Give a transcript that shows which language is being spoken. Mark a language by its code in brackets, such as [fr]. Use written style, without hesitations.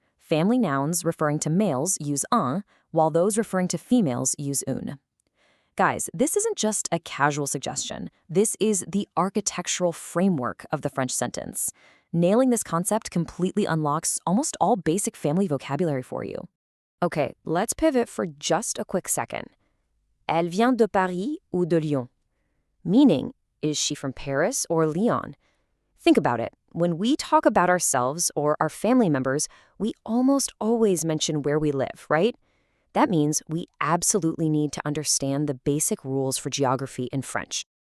[en] Family nouns referring to males use un, while those referring to females use une. Guys, this isn't just a casual suggestion. This is the architectural framework of the French sentence. Nailing this concept completely unlocks almost all basic family vocabulary for you. Okay, let's pivot for just a quick second. [fr] Elle vient de Paris ou de Lyon? [en] Meaning, is she from Paris or Lyon? Think about it. When we talk about ourselves or our family members, we almost always mention where we live, right? That means we absolutely need to understand the basic rules for geography in French.